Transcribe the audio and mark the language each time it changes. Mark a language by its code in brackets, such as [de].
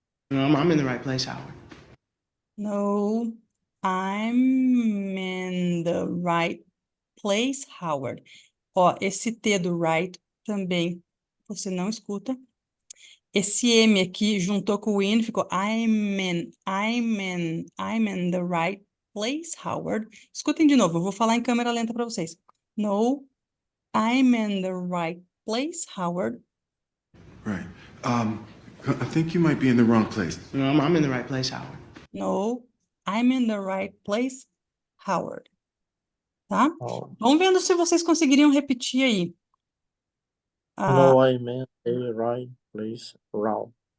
[en] I'm in the right place, Howard. No, I'm in the right place, Howard. [pt] Ó, esse T do right também você não escuta. Esse M aqui juntou com o in, ficou [en] I'm in the right place, Howard. [pt] Escutem de novo, eu vou falar em câmera lenta para vocês. [en] No, I'm in the right place, Howard. Right. I think you might be in the wrong place. I'm in the right place, Howard. No, I'm in the right place, Howard. [pt] Tá? Oh. Vamos vendo se vocês conseguiriam repetir aí. [en] No, I meant a right place, wrong.